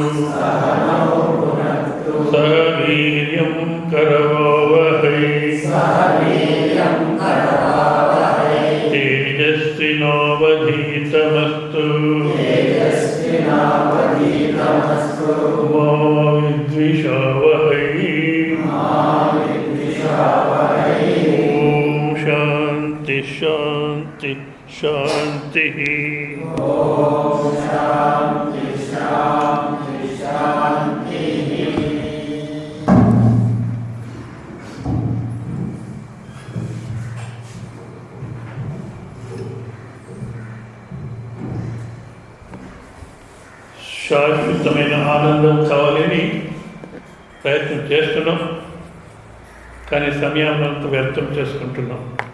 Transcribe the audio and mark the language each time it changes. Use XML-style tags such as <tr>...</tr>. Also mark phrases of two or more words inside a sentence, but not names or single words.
<sa>सह वीर्यं करवावहै तेजस्विनावधीतमस्तु मा विद्विषावहै। शांति शांति शांति। शांति शांति शांति।</sa> <te>శాశ్వతమైన ఆనందం కావాలని ప్రయత్నం చేస్తున్నాం, కానీ సమయాన్నంత వ్యర్థం చేసుకుంటున్నాం.</te>